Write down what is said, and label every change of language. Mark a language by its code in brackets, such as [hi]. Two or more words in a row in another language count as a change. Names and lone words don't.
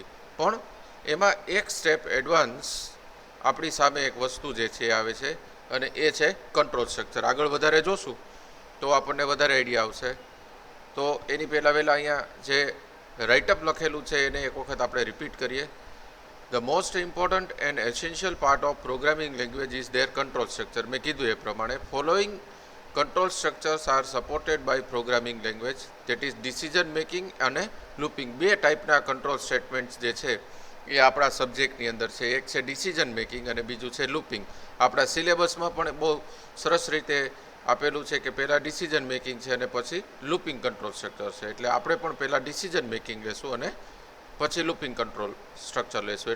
[gu] પણ એમાં એક સ્ટેપ એડવાન્સ આપણી સામે એક વસ્તુ જે છે આવે છે અને એ છે [en] control structure. [gu] આગળ વધારે જોશું તો આપણને વધારે આઈડિયા આવશે. તો એની પહેલાં અહીંયા જે રાઇટઅપ લખેલું છે એને એક વખત આપણે રિપીટ કરીએ. [en] The most important and essential part of programming language is their control structure. [gu] મેં કીધું એ પ્રમાણે [en] following control structures are supported by programming language, that is decision making અને looping. [gu] બે ટાઈપના [en] control statements [gu] જે છે એ આપણા સબ્જેક્ટની અંદર છે. એક છે [en] decision making [gu] અને બીજું છે લૂપિંગ. આપણા સિલેબસમાં પણ બહુ સરસ રીતે આપેલું છે કે પહેલાં [en] decision making [gu] છે અને પછી [en] looping control structure [gu] છે. એટલે આપણે પણ પહેલાં [en] decision making [gu] લેશું અને પછી [en] looping control structure [gu] લેશું.